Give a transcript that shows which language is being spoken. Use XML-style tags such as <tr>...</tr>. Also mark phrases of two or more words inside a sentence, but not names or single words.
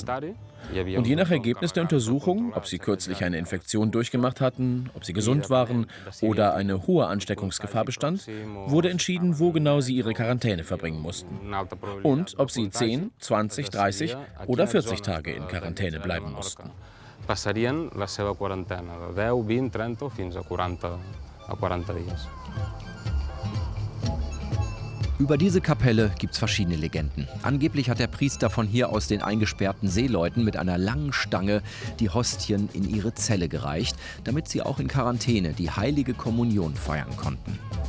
<de>Und je nach Ergebnis der Untersuchung, ob sie kürzlich eine Infektion durchgemacht hatten, ob sie gesund waren oder eine hohe Ansteckungsgefahr bestand, wurde entschieden, wo genau sie ihre Quarantäne verbringen mussten. Und ob sie 10, 20, 30 oder 40 Tage in Quarantäne bleiben mussten.</de> <ca>Passarien la seva quarantena de 10, 20, 30 o fins a 40 dies.</ca> <de>Über diese Kapelle gibt's verschiedene Legenden. Angeblich hat der Priester von hier aus den eingesperrten Seeleuten mit einer langen Stange die Hostien in ihre Zelle gereicht, damit sie auch in Quarantäne die heilige Kommunion feiern konnten.</de>